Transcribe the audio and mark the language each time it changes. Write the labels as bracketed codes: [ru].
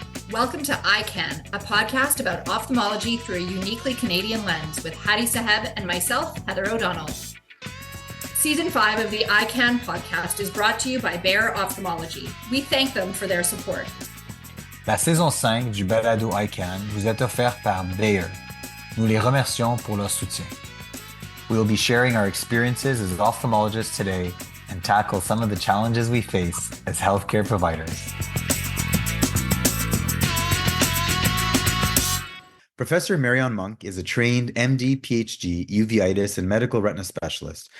[en] Welcome to EyeCan, a podcast about ophthalmology through a uniquely Canadian lens with Hadi Saheb and myself, Heather O'Donnell. Season 5 of the EyeCan podcast is brought to you by Bayer Ophthalmology. We thank them for their support. [fr] La saison 5 du balado EyeCan vous est offerte par Bayer. Nous les remercions pour leur soutien. [en] We will be sharing our experiences as ophthalmologists today and tackle some of the challenges we face as healthcare providers. Professor Marion Munk is a trained MD, PhD, uveitis, and medical retina specialist.